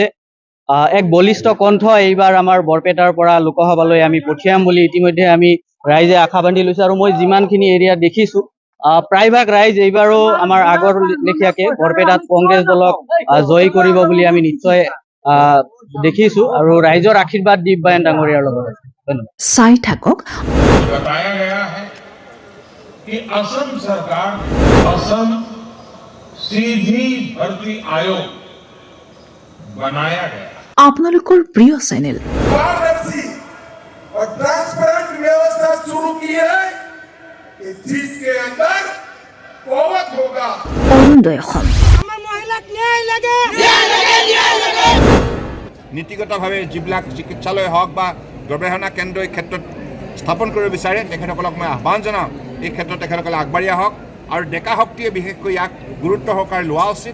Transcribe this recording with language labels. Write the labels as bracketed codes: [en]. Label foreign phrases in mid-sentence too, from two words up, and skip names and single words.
[as] এক বলিষ্ঠ কণ্ঠ এইবাৰ আমাৰ বৰপেটাৰ পৰা লোকসভালৈ আমি পঠিয়াম বুলি ইতিমধ্যে আমি ৰাইজে আশা বান্ধি লৈছে। আৰু মই যিমানখিনি এৰিয়াত দেখিছো, প্ৰায়ভাগ ৰাইজ এইবাৰো আমাৰ আগৰ লেখীয়াকে বৰপেটাত কংগ্ৰেছ দলক জয়ী কৰিব বুলি আমি নিশ্চয় দেখিছো, আৰু ৰাইজৰ আশীৰ্বাদ দীপ বায়ন ডাঙৰীয়াৰ লগত আছে। চাই থাকক। [hi] बताया गया है कि असम सरकार असम सीधी भर्ती आयोग बनाया गया। [as] আপোনালোকৰ প্ৰিয় চেনেল [hi] पारदर्शी और ट्रांसपेरेंट व्यवस्था शुरू की है कि जिसके अंदर कोवत होगा। [as] অৰুণোদয় অসম। নীতিগতভাৱে যিবিলাক চিকিৎসালয় হওক বা গৱেষণা কেন্দ্ৰ এই ক্ষেত্ৰত স্থাপন কৰিব বিচাৰে তেখেতসকলক মই আহ্বান জনাওঁ, এই ক্ষেত্ৰত তেখেতসকলে আগবাঢ়ি আহক, আৰু ডেকা শক্তিয়ে বিশেষকৈ ইয়াক গুৰুত্ব সহকাৰে লোৱা উচিত।